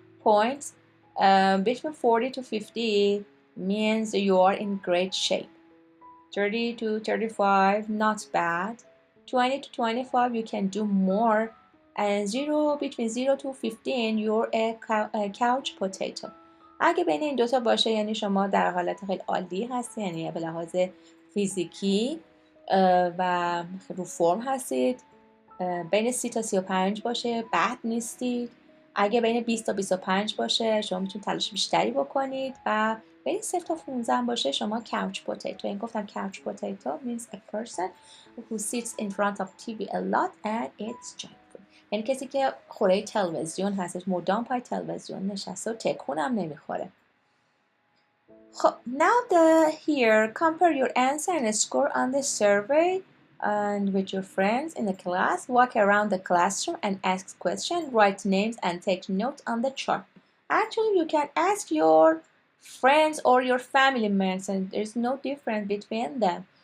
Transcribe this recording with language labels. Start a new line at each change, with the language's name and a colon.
English: Points between 40 to 50 means you are in great shape. 30 to 35, not bad. 20 to 25, you can do more. And between 0 to 15, you're a couch potato.
Persian: اگه بین این دوتا باشه یعنی شما در حالت خیلی عالی هستید، یعنی به لحاظ فیزیکی و رو فرم هستید. بین 30 تا 35 باشه بد نیستید. اگه بین 20 تا 25 باشه شما میتونید تلاش بیشتری بکنید و بین 0 تا 15 باشه شما couch potato. این گفتم
English: couch potato means a person who sits in front of TV a lot and eats junk food.
Persian: یعنی کسی که خوره تلویزیون هستش، مدام پای تلویزیون نشسته و تکون هم نمیخوره.
English: خب now here compare your answer and score on the survey and with your friends in the class. Walk around the classroom and ask questions, write names and take notes on the chart. Actually you can ask your friends or your family members and there's no difference between them.